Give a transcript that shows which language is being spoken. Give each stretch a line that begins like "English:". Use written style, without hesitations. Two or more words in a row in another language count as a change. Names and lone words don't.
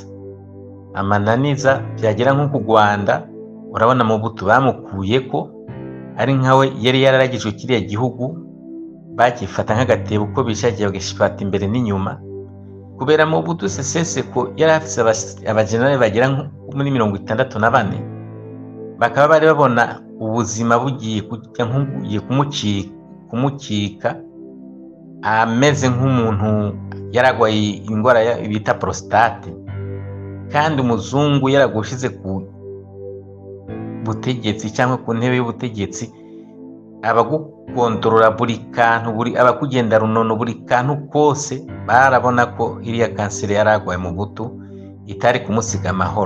Rundi: Amananiza byagira nko ku Rwanda, urabona Mobutu bamukuyeko ari nkawe yari yararagijwe kiriya gihugu, bakifata nk'agatebo uko bishakiye bagishifata imbere n'inyuma, kubera Mobutu Seseko yari afise abajenerali bagira muri 64, bakaba bari babona ubuzima bugiye kujya nk'ugiye kumukika, ameze nk'umuntu yaragwaye indwara bita prostate, kandi umuzungu yaragushize ku butegetsi cyangwa ku ntebe y'ubutegetsi, abagukontorora buri kantu, abakugenda runono buri kantu kose, barabona ko iriya kanseri yaragwaye mu butu itari kumusiga amahoro.